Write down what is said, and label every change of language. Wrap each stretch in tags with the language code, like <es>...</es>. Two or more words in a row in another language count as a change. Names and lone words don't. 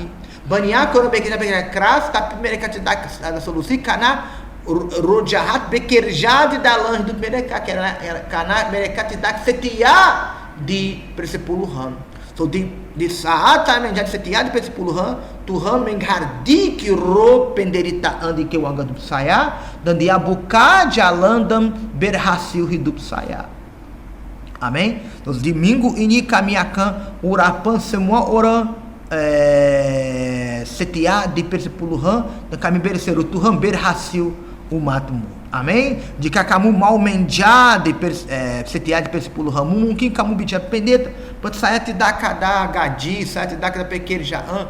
<id>Banyak orang bekerja keras, tapi mereka tidak ada solusi karena roh jahat bekerja di dalam hidup mereka karena mereka tidak setia di persepuluhan. So di saat saya menjadi setia di persepuluhan, Tuhan menghardiki roh penderitaan di kewangan hidup saya dan dia buka jalan dan berhasil hidup saya. Amém?</id> <pt>Então, de domingo</pt> <id>ini kami akan urapan semua orang setia di persepuluhan dan kami berseru Tuhan berhasil umatmu. Amém? Jika kamu mau menjadi setia di persepuluhanmu, mungkin kamu bicara pendeta, but saya tidak ada gaji, saya tidak ada pekerjaan.</id>